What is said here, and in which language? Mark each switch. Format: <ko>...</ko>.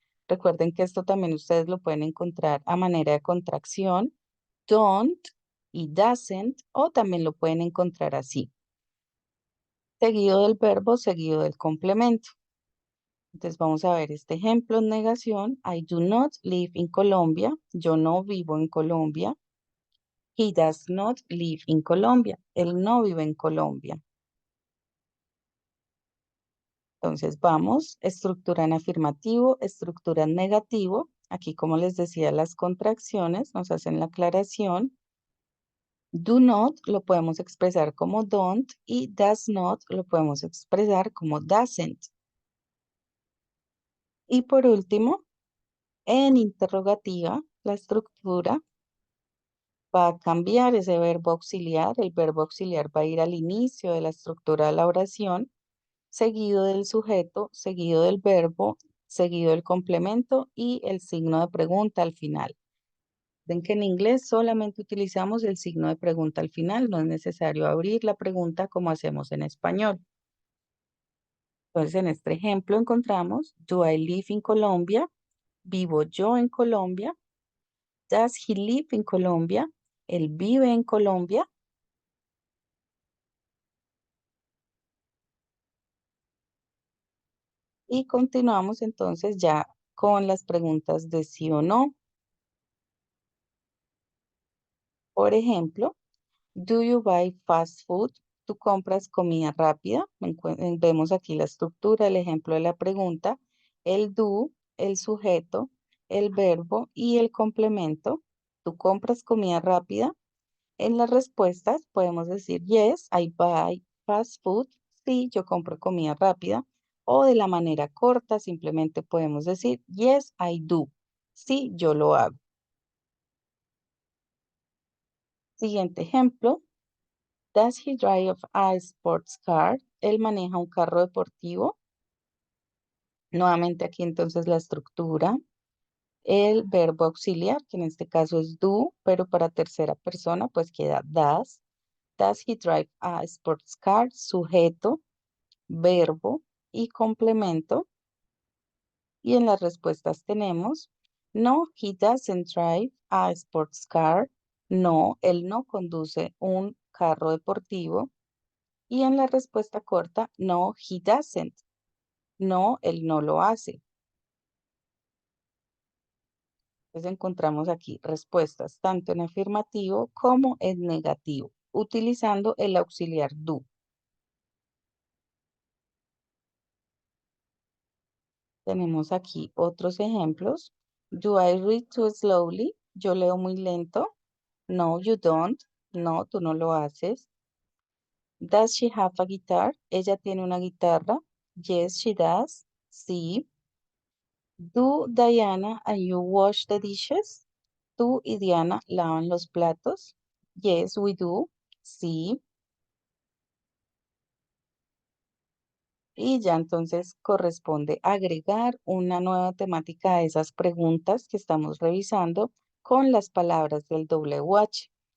<es>Recuerden que esto también ustedes lo pueden encontrar a manera de contracción, don't y doesn't, o también lo pueden encontrar así, seguido del verbo, seguido del complemento. Entonces vamos a ver este ejemplo en negación.</es> <en>I do not live in Colombia.</en> <es>Yo no vivo en Colombia.</es> <en>He does not live in Colombia.</en> <es>Él no vive en Colombia. Entonces vamos, estructura en afirmativo, estructura en negativo. Aquí, como les decía, las contracciones nos hacen la aclaración. Do not lo podemos expresar como don't y does not lo podemos expresar como doesn't. Y por último, en interrogativa, la estructura va a cambiar ese verbo auxiliar. El verbo auxiliar va a ir al inicio de la estructura de la oración, seguido del sujeto, seguido del verbo, seguido del complemento y el signo de pregunta al final. Ven que en inglés solamente utilizamos el signo de pregunta al final, no es necesario abrir la pregunta como hacemos en español. Entonces, en este ejemplo encontramos,</es> <en>Do I live in Colombia?</en> <es>¿Vivo yo en Colombia?</es> <en>Does he live in Colombia?</en> <es>¿Él vive en Colombia? Y continuamos entonces ya con las preguntas de sí o no. Por ejemplo,</es> <en>do you buy fast food?</en> <es>¿Tú compras comida rápida? Vemos aquí la estructura, el ejemplo de la pregunta, el do, el sujeto, el verbo y el complemento. ¿Tú compras comida rápida? En las respuestas podemos decir</es> <en>yes, I buy fast food.</en> <es>Sí, yo compro comida rápida. O de la manera corta, simplemente podemos decir</es> <en>yes, I do.</en> <es>Sí, yo lo hago. Siguiente ejemplo.</es> <en>Does he drive a sports car?</en> <es>Él maneja un carro deportivo. Nuevamente aquí entonces la estructura. El verbo auxiliar, que en este caso es do, pero para tercera persona pues queda does.</es> <en>Does he drive a sports car?</en> <es>Sujeto, verbo y complemento. Y en las respuestas tenemos,</es> <en>no, he doesn't drive a sports car.</en> <es>No, él no conduce un carro deportivo. Y en la respuesta corta, no,</es> <en>he doesn't.</en> <es>No, él no lo hace. Entonces encontramos aquí respuestas tanto en afirmativo como en negativo, utilizando el auxiliar do. Tenemos aquí otros ejemplos.</es> <en>Do I read too slowly?</en> <es>Yo leo muy lento.</es> <en>No, you don't.</en> <es>No, tú no lo haces.</es> <en>Does she have a guitar?</en> <es>Ella tiene una guitarra.</es> <en>Yes, she does. Sí. Do Diana and you wash the dishes?</en> <es>¿Tú y Diana lavan los platos?</es> <en>Yes, we do.</en> <es>Sí. Y ya entonces corresponde agregar una nueva temática a esas preguntas que estamos revisando con las palabras del WH.</es>